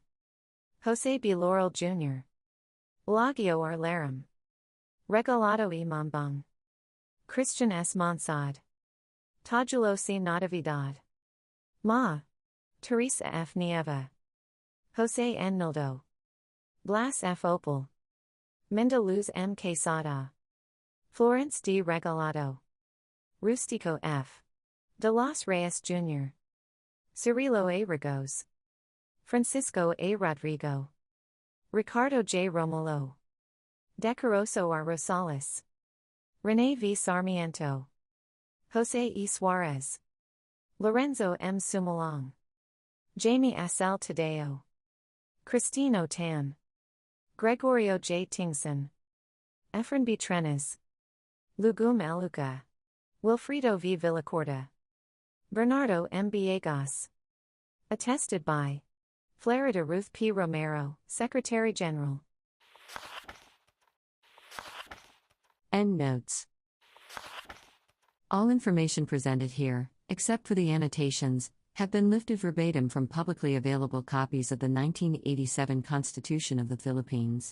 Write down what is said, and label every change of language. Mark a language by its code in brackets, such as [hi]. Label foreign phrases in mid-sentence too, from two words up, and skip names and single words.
[en] Jose B. Laurel Jr. Elagio R. Laram. Regalado E. Mambang. Christian S. Monsad. Tajulo C. Natividad. Ma. Teresa F. Nieva. Jose N. Nildo. Blas F. Opal. Minda Luz M. Quesada. Florence D. Regalado. Rustico F. De los Reyes Jr. Cirilo A. Rigos. Francisco A. Rodrigo. Ricardo J. Romulo. Decoroso R. Rosales. René V. Sarmiento. Jose E. Suarez. Lorenzo M. Sumulong. Jamie S. L. Tadeo. Cristino Tan. Gregorio J. Tingson. Efren B. Trenes. Lugum L. Luca. Wilfredo V. Villacorta. Bernardo M. Villegas. Attested by Florida Ruth P. Romero, Secretary General. Endnotes. All information presented here, except for the annotations, have been lifted verbatim from publicly available copies of the 1987 Constitution of the Philippines.